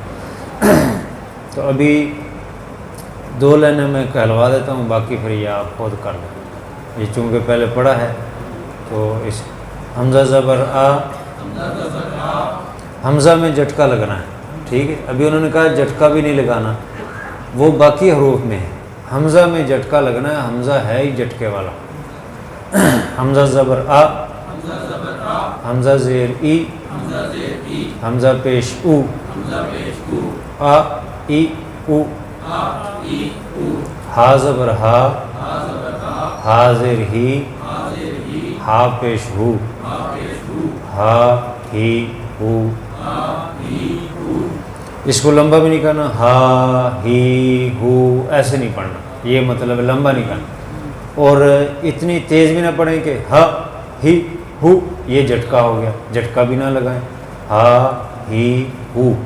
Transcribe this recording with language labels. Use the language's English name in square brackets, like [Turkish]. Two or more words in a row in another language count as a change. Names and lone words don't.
[Urdu] تو ابھی 2 لائنیں میں کہلوا دیتا ہوں، باقی پھر یہ آپ خود کر لیں، یہ چونکہ پہلے پڑھا ہے تو اس حمزہ زبر آ، حمزہ میں جھٹکا لگنا ہے، ٹھیک ہے، ابھی انہوں نے کہا جھٹکا بھی نہیں لگانا، وہ باقی حروف میں ہے، حمزہ میں جھٹکا لگنا ہے، حمزہ ہے ہی جھٹکے والا۔ حمزہ زبر آ، حمزہ زیر ای، حمزہ پیش او، آ ای او، ہا زبر ہا، ہا زیر ہی، ہا پیش ہو، ہا ہی ہو، اس کو لمبا بھی نہیں کرنا، ہا ہی ہو ایسے نہیں پڑھنا، یہ مطلب لمبا نہیں کرنا، اور اتنی تیز بھی نہ پڑھیں کہ ہا ہی ہو، یہ جھٹکا ہو گیا، جھٹکا بھی نہ لگائیں، ہا ہی ہو۔